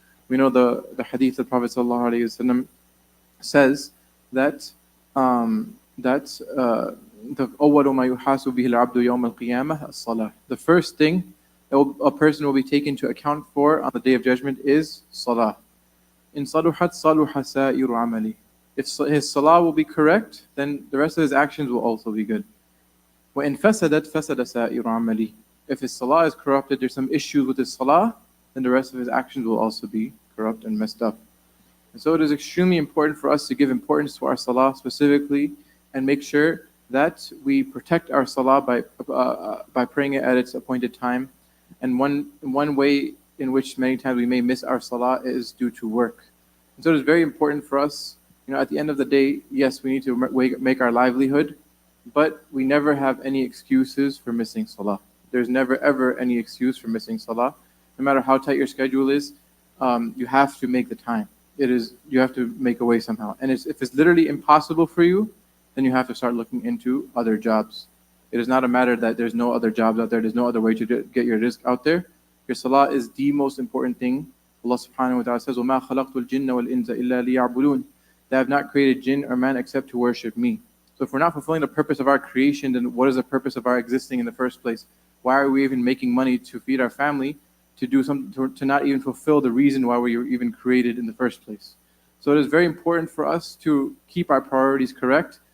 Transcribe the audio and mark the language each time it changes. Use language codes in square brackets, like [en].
[en] We know the hadith of the Prophet ﷺ says that the [ar] أول ما يحاسب به العبد يوم القيامة الصلاة. [en] The first thing a person will be taken to account for on the Day of Judgment is salah. [ar] In صلحت صلح سائر عمله. [en] If his salah will be correct, then the rest of his actions will also be good. [ar] وإن فسدت فسد سائر عمله. [en] If his salah is corrupted, there's some issues with his salah, then the rest of his actions will also be corrupt and messed up. And so it is extremely important for us to give importance to our salah specifically and make sure that we protect our salah by praying it at its appointed time. And one way in which many times we may miss our salah is due to work. And so it is very important for us, at the end of the day, yes, we need to make our livelihood, but we never have any excuses for missing salah. There's never ever any excuse for missing salah. No matter how tight your schedule is, you have to make the time. You have to make a way somehow. And if it's literally impossible for you, then you have to start looking into other jobs. It is not a matter that there's no other jobs out there, there's no other way to get your rizq out there. Your salah is the most important thing. Allah subhanahu wa ta'ala says, [ar] وَمَا خَلَقْتُ الْجِنَّ وَالْإِنسَ إِلَّا لِيَعْبُدُونَ. [en] They have not created jinn or man except to worship me. So if we're not fulfilling the purpose of our creation, then what is the purpose of our existing in the first place? Why are we even making money to feed our family, to do something, to not even fulfill the reason why we were even created in the first place? So it is very important for us to keep our priorities correct.